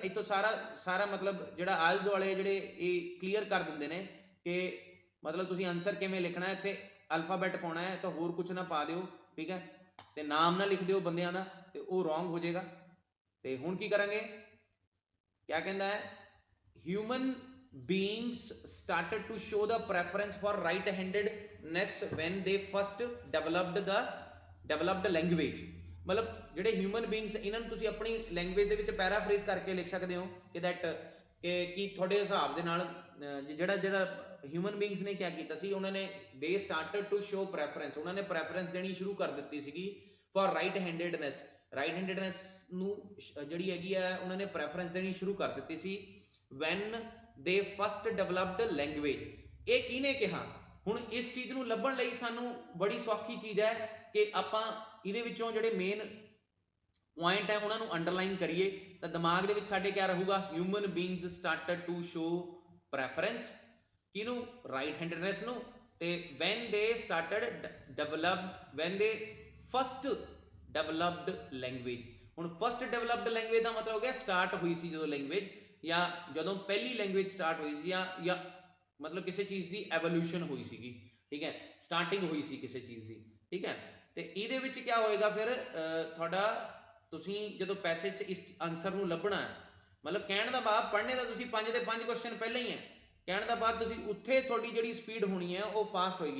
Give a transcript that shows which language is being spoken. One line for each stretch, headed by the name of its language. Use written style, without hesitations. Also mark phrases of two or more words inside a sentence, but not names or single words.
Punjabi: ਇੱਥੋਂ ਸਾਰਾ ਮਤਲਬ ਜਿਹੜਾ ਆਇਲਸ ਵਾਲੇ ਜਿਹੜੇ ਇਹ ਕਲੀਅਰ ਕਰ ਦਿੰਦੇ ਨੇ ਕਿ ਮਤਲਬ ਤੁਸੀਂ ਆਨਸਰ ਕਿਵੇਂ ਲਿਖਣਾ ਹੈ। ਇੱਥੇ ਅਲਫਾਬੈਟ ਪਾਉਣਾ ਹੈ ਤਾਂ ਹੋਰ ਕੁਛ ਨਾ ਪਾ ਦਿਓ, ਠੀਕ ਹੈ, ਤੇ ਨਾਮ ਨਾ ਲਿਖ ਦਿਓ ਬੰਦਿਆਂ ਦਾ, ਤੇ ਉਹ ਰੋਂਗ ਹੋ ਜਾਏਗਾ। ਤੇ ਹੁਣ ਕੀ ਕਰਾਂਗੇ, ਕਿਆ ਕਹਿੰਦਾ ਹੈ,
English: human beings started to show the preference for right-handedness when they first developed language।
Punjabi: ਮਤਲਬ ਜਿਹੜੇ
English: human beings,
Punjabi: ਇਹਨਾਂ ਨੂੰ ਤੁਸੀਂ ਆਪਣੀ ਲੈਂਗੁਏਜ ਦੇ ਵਿੱਚ ਪੈਰਾਫਰੇਜ਼ ਕਰਕੇ ਲਿਖ ਸਕਦੇ ਹੋ ਕਿ ਦੈਟ ਕਿ ਤੁਹਾਡੇ ਹਿਸਾਬ ਦੇ ਨਾਲ ਜਿਹੜਾ
English: human beings
Punjabi: ਨੇ ਕਿਆ ਕੀਤਾ ਸੀ, ਉਹਨਾਂ ਨੇ
English: they started to show preference,
Punjabi: ਉਹਨਾਂ ਨੇ ਪ੍ਰੈਫਰੈਂਸ ਦੇਣੀ ਸ਼ੁਰੂ ਕਰ ਦਿੱਤੀ ਸੀਗੀ
English: for right-handedness।
Punjabi: right-handedness ਨੂੰ ਜਿਹੜੀ ਹੈਗੀ ਆ ਉਹਨਾਂ ਨੇ ਪ੍ਰੈਫਰੈਂਸ ਦੇਣੀ ਸ਼ੁਰੂ ਕਰ ਦਿੱਤੀ ਸੀ
English: when they first developed language।
Punjabi: ਇਹ ਕਿਹਨੇ ਕਿਹਾ? ਹੁਣ ਇਸ ਚੀਜ਼ ਨੂੰ ਲੱਭਣ ਲਈ ਸਾਨੂੰ ਬੜੀ ਸੌਖੀ ਚੀਜ਼ ਹੈ ਕਿ ਆਪਾਂ ਇਹਦੇ ਵਿੱਚੋਂ ਜਿਹੜੇ
English: main point
Punjabi: ਹੈ ਉਹਨਾਂ ਨੂੰ ਅੰਡਰਲਾਈਨ ਕਰੀਏ ਤਾਂ ਦਿਮਾਗ ਦੇ ਵਿੱਚ ਸਾਡੇ ਕਿਆ ਰਹੂਗਾ,
English: human beings started to show preference
Punjabi: ਕਿਹਨੂੰ,
English: right handedness
Punjabi: ਨੂੰ।
English: ਤੇ when they first developed language।
Punjabi: ਹੁਣ
English: first developed language
Punjabi: ਦਾ ਮਤਲਬ ਹੋ ਗਿਆ ਸਟਾਰਟ ਹੋਈ ਸੀ ਜਦੋਂ ਲੈਂਗੁਏਜ, ਜਾਂ ਜਦੋਂ ਪਹਿਲੀ ਲੈਂਗੁਏਜ ਸਟਾਰਟ ਹੋਈ ਸੀ, ਜਾਂ ਮਤਲਬ ਕਿਸੇ ਚੀਜ਼ ਦੀ ਐਵੋਲੂਸ਼ਨ ਹੋਈ ਸੀਗੀ, ਠੀਕ ਹੈ, ਸਟਾਰਟਿੰਗ ਹੋਈ ਸੀ ਕਿਸੇ ਚੀਜ਼ ਦੀ, ਠੀਕ ਹੈ। ਤੇ ਇਹਦੇ ਵਿੱਚ ਕਿਆ ਹੋਏਗਾ ਫਿਰ ਤੁਹਾਡਾ, ਤੁਸੀਂ ਜਦੋਂ ਪੈਸੇਜ 'ਚ ਇਸ ਆਨਸਰ ਨੂੰ ਲੱਭਣਾ, ਮਤਲਬ ਕਹਿਣ ਦਾ ਭਾਵ ਪੜ੍ਹਨੇ ਦਾ ਤੁਸੀਂ 5 ਦੇ 5 ਕੁਐਸਚਨ ਪਹਿਲਾਂ ਹੀ ਹੈ, ਕਹਿਣ ਦਾ ਬਾਅਦ ਤੁਸੀਂ ਉੱਥੇ ਤੁਹਾਡੀ ਜਿਹੜੀ ਸਪੀਡ ਹੋਣੀ ਹੈ ਉਹ ਫਾਸਟ ਹੋਏਗੀ।